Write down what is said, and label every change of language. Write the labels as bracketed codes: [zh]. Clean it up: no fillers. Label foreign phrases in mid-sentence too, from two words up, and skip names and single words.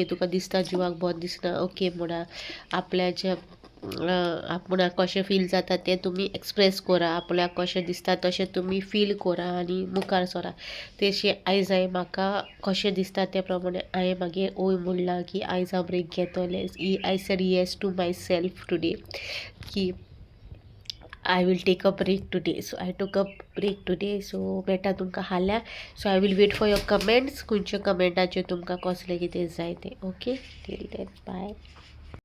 [kok] तुका दिसता जिवाक बरें दिसना, ओके म्हणा. आपल्याच्या आपणाक कशें फील जाता तें तुमी एक्सप्रेस करा, आपल्याक कशें दिसता तशें तुमी फील करा आनी मुखार सरा. तेशें आयज हांवें म्हाका कशें दिसता त्या प्रमाणे हांवें मागीर ओय म्हणलां की आयज हांव ब्रेक घेतलें. [en] I said yes to myself today की I will take a break today. So I took a break today. So [kok] मेटा तुमकां हाल्या. [en] सो I will wait for your comments. [kok] खंयच्या कमेंटाचेर तुमकां कसलें कितें जाय तें. [en] Okay, till then bye.